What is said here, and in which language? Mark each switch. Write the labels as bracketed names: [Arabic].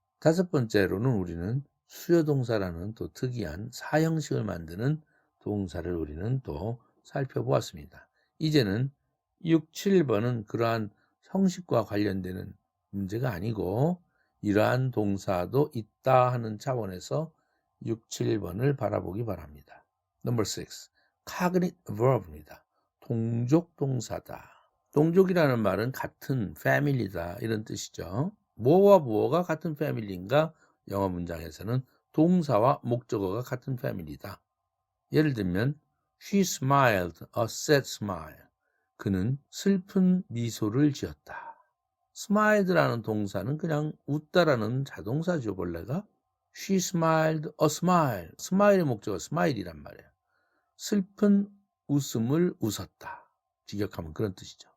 [Korean] 5번째로는 우리는 수요동사라는 또 특이한 4형식을 만드는 동사를 우리는 또 살펴보았습니다. 이제는 6, 7번은 그러한 형식과 관련되는 문제가 아니고 이러한 동사도 있다 하는 차원에서 6, 7번을 바라보기 바랍니다. [English] Number 6, cognate verb입니다. [Korean] 동족 동사다. 동족이라는 말은 같은 family다 이런 뜻이죠. 뭐와 뭐가 같은 family인가? 영어 문장에서는 동사와 목적어가 같은 family다. 예를 들면 [English] She smiled a sad smile. [Korean] 그는 슬픈 미소를 지었다. smiled라는 동사는 그냥 웃다라는 자동사죠, 본래가. [English] She smiled a smile. [Korean] smile의 목적어 smile이란 말이에요. 슬픈 웃음을 웃었다. 직역하면 그런 뜻이죠.